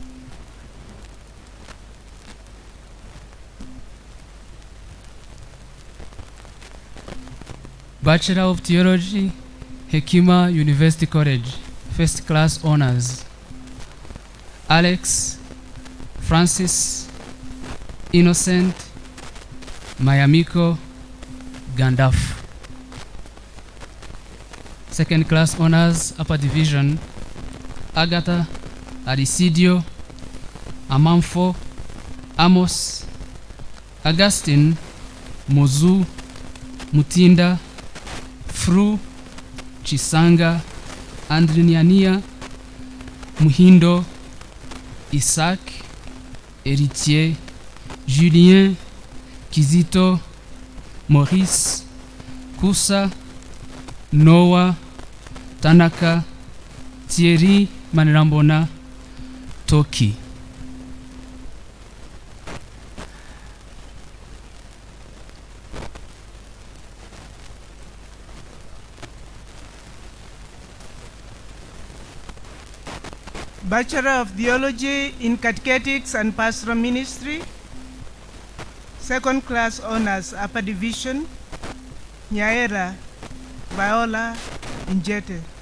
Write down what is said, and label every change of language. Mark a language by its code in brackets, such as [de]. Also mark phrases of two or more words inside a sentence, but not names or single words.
[en] Bachelor of Theology, Hekima University College, first class honors. Alex, Francis, Innocent, Mayamiko, Gandalf. Second class honors, upper division, Agatha, Arisidio, Amanfo, Amos, Augustine, Mozu, Mutinda, Fru, Chisanga, Andriniania, Muhindo, Isaac, Héritier, Julien, Kizito, Maurice, Kusa, Noah, Tanaka, Thierry Manirambona, Toki. Bachelor of Theology in Catechetics and Pastoral Ministry, second class honors upper division, Nyaera, Viola, Njete.